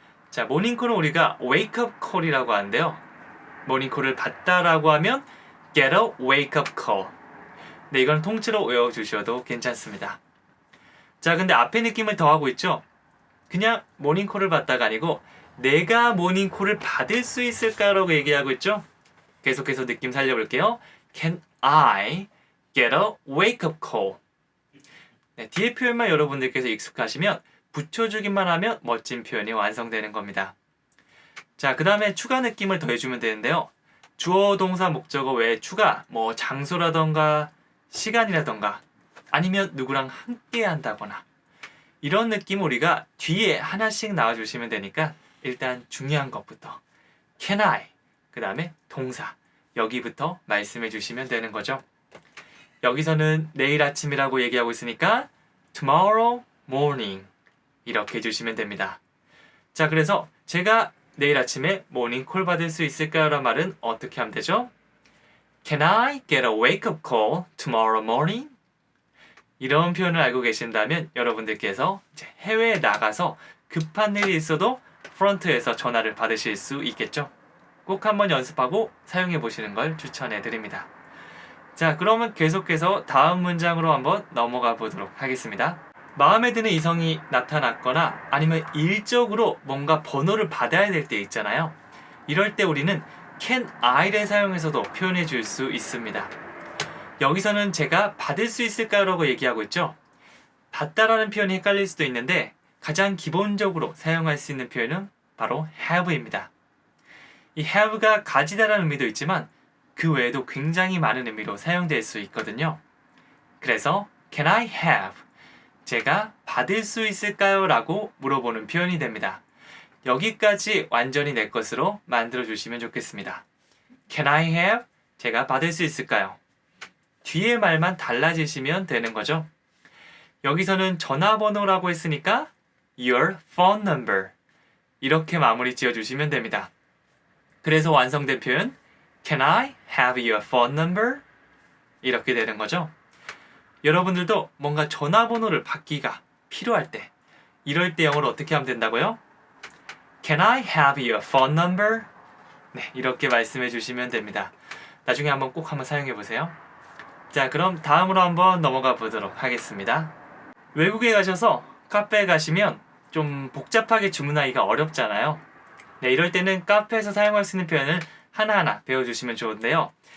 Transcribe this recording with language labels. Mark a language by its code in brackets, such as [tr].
[ko] 자, 모닝콜은 우리가 wake up call이라고 하는데요. 모닝콜을 받다라고 하면 [en] get a wake up call. [ko] 네, 이건 통째로 외워주셔도 괜찮습니다. 자, 근데 앞에 느낌을 더하고 있죠. 그냥 모닝콜을 받다가 아니고 내가 모닝콜을 받을 수 있을까라고 얘기하고 있죠. 계속해서 느낌 살려볼게요. [en] Can I get a wake up call? [ko] 네, 뒤에 표현만 여러분들께서 익숙하시면 붙여주기만 하면 멋진 표현이 완성되는 겁니다. 자, 그 다음에 추가 느낌을 더해주면 되는데요. 주어, 동사, 목적어 외에 추가, 뭐 장소라던가 시간이라던가 아니면 누구랑 함께 한다거나 이런 느낌 우리가 뒤에 하나씩 나와주시면 되니까 일단 중요한 것부터 Can I? 그 다음에 동사 여기부터 말씀해 주시면 되는 거죠. 여기서는 내일 아침이라고 얘기하고 있으니까 tomorrow morning 이렇게 해주시면 됩니다. 자, 그래서 제가 내일 아침에 모닝콜 받을 수 있을까요? 라는 말은 어떻게 하면 되죠? [en] Can I get a wake-up call tomorrow morning? [ko] 이런 표현을 알고 계신다면 여러분들께서 이제 해외에 나가서 급한 일이 있어도 프런트에서 전화를 받으실 수 있겠죠. 꼭 한번 연습하고 사용해 보시는 걸 추천해 드립니다. 자, 그러면 계속해서 다음 문장으로 한번 넘어가 보도록 하겠습니다. 마음에 드는 이성이 나타났거나 아니면 일적으로 뭔가 번호를 받아야 될 때 있잖아요. 이럴 때 우리는 Can I를 사용해서도 표현해 줄 수 있습니다. 여기서는 제가 받을 수 있을까요? 라고 얘기하고 있죠. 받다라는 표현이 헷갈릴 수도 있는데 가장 기본적으로 사용할 수 있는 표현은 바로 have입니다. 이 have가 가지다라는 의미도 있지만 그 외에도 굉장히 많은 의미로 사용될 수 있거든요. [en] 그래서 Can I have? [ko] 제가 받을 수 있을까요? 라고 물어보는 표현이 됩니다. 여기까지 완전히 내 것으로 만들어 주시면 좋겠습니다. [en] Can I have? [ko] 제가 받을 수 있을까요? 뒤에 말만 달라지시면 되는 거죠. 여기서는 전화번호라고 했으니까 your phone number 이렇게 마무리 지어주시면 됩니다. 그래서 완성된 표현 [en] Can I have your phone number? [ko] 이렇게 되는 거죠. 여러분들도 뭔가 전화번호를 받기가 필요할 때 이럴 때 영어로 어떻게 하면 된다고요? [en] Can I have your phone number? [ko] 네, 이렇게 말씀해 주시면 됩니다. 나중에 한번 꼭 한번 사용해 보세요. 자, 그럼 다음으로 한번 넘어가 보도록 하겠습니다. 외국에 가셔서 카페에 가시면 좀 복잡하게 주문하기가 어렵잖아요. 네, 이럴 때는 카페에서 사용할 수 있는 표현을 하나하나 배워주시면 좋은데요.